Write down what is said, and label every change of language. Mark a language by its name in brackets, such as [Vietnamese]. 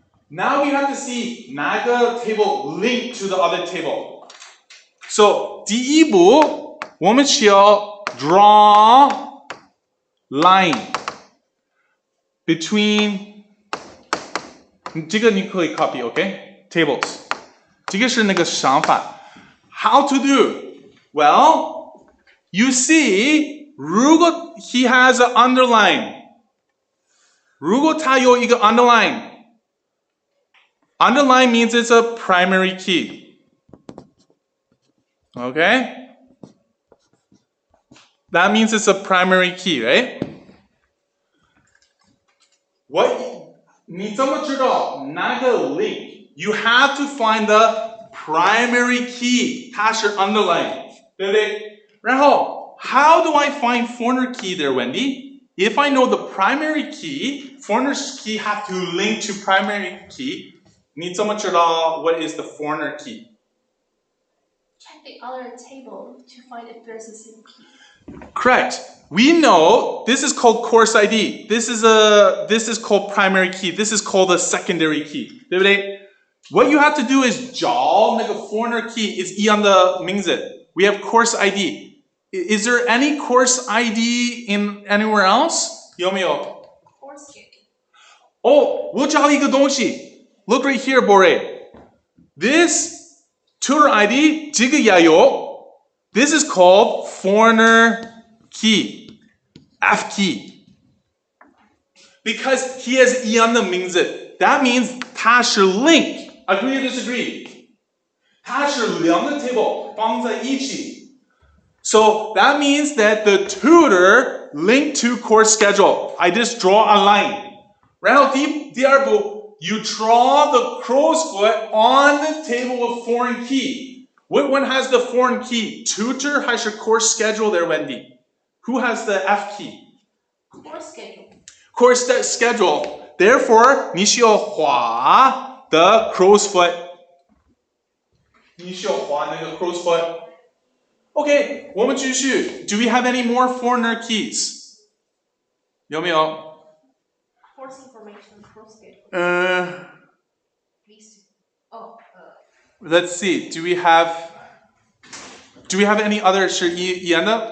[English] Now we have to see [Chinese] 哪个 [English] table link to the other table. So [Chinese] 第一步我们需要 [English] draw line between [Chinese] 这个你可以 copy, okay? [English] Tables. [Chinese] 这个是那个想法 [English] How to do? Well, you see, [Chinese] 如果 [English] he has an underline. [Chinese] 如果他有一个 underline. Underline means it's a primary key. [English] Okay? That means it's a primary key, right? What? [Chinese] 你怎么知道哪个 [English] link? You have to find the primary key. [Chinese] 它是 underline, 对不对？然后 [English] how do I find foreigner key there, Wendy? If I know the primary key, foreigner's key have to link to primary key. [Chinese] 你怎么知道 [English] what is the foreigner key? Check the other table to find if there's a same key. Correct. We know this is called course ID. This is called primary key. This is called a secondary key. [Chinese] 对不对? [English] What you have to do is [Chinese] 找那个 [English] foreigner key is [Chinese] 一样的名字. [English] We have course ID. Is there any course ID in anywhere else? [Chinese] 有没有? [English] Course schedule. Oh, [Chinese] 我找一个东西. [English] Look right here, Bore. This tutor ID [Chinese] 这个也有. [English] This is called foreigner key, F key. Because he has [Chinese] 一样的名字. [English] That means [Chinese] 它是 [English] link. Agree or disagree? [Chinese] 它是两个 table 放在一起. [English] So that means that the tutor linked to course schedule. I just draw a line. [Chinese] 然后第二步, [English] you draw the crow's foot on the table of foreign key. What one has the foreign key? Tutor [Chinese] 还是 [English] course schedule there, Wendy? Who has the F key? Course schedule. Course schedule. Therefore, [Chinese] 你需要画 [English] the crow's foot. [Chinese] 你需要画那个 crow's foot. [English] Okay, [Chinese] 我们继续. [English] Do we have any more foreigner keys? [Chinese] 有没有? [English] Course information, course schedule. These two. Let's see. Do we have any other [Chinese] 是一样的?